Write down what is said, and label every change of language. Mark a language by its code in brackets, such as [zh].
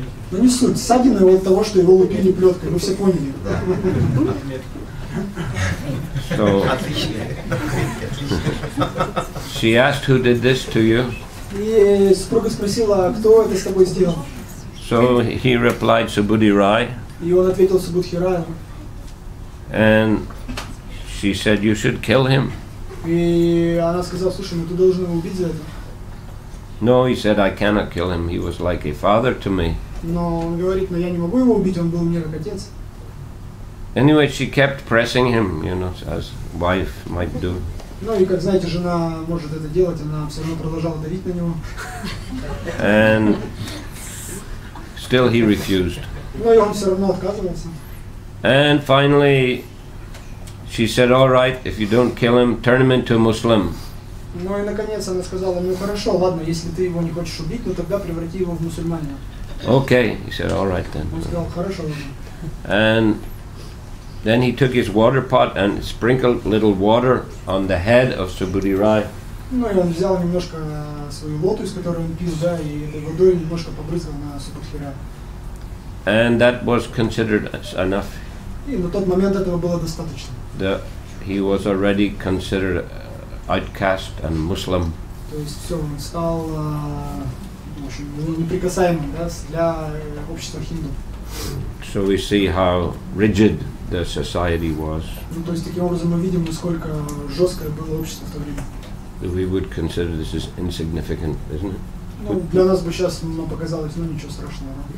[ru] Ну не суть, ссадины от того, что его лупили плеткой, вы все поняли. [en] So she asked, "Who did this to you?" [ru] И супруга спросила, кто это с тобой сделал? [en] So he replied, "Subudhi Rai." [ru] И он ответил Субудхи Раю. [en] And she said, "You should kill him." [ru] И она сказала, слушай, ну ты должен его убить за это. [en] No, he said, "I cannot kill him. He was like a father to me." [ru] Но он говорит, но я не могу его убить, он был мне как отец. [en] Anyway, she kept pressing him, you know, as wife might do. [ru] Ну и как знаете, жена может это делать, она все равно продолжала давить на него. [en] And still he refused. [ru] Но и он все равно отказывался. [en] And finally, she said, "All right, if you don't kill him, turn him into a Muslim." [ru] Ну и наконец она сказала, ну хорошо, ладно, если ты его не хочешь убить, ну тогда преврати его в мусульманина. [en] Okay, he said, "All right then." [ru] Он сказал, хорошо. [en] And then he took his water pot and sprinkled little water on the head of Subudhi Rai. [ru] Ну и он взял немножко свою лоту, из которой он пил, да, и этой водой немножко побрызгал на Субудхи Рая. [en] And that was considered enough. [ru] И на тот момент этого было достаточно. [en] He was already considered outcast and Muslim. [ru] То есть все, он стал в общем, неприкасаемым, да, для общества хинду. [en] So we see how rigid the society was. [ru] Ну, то есть таким образом мы видим, насколько жесткое было общество в то время. [en] We would consider this as insignificant, isn't it? [ru] Ну, для нас бы сейчас нам показалось, ну ничего страшного.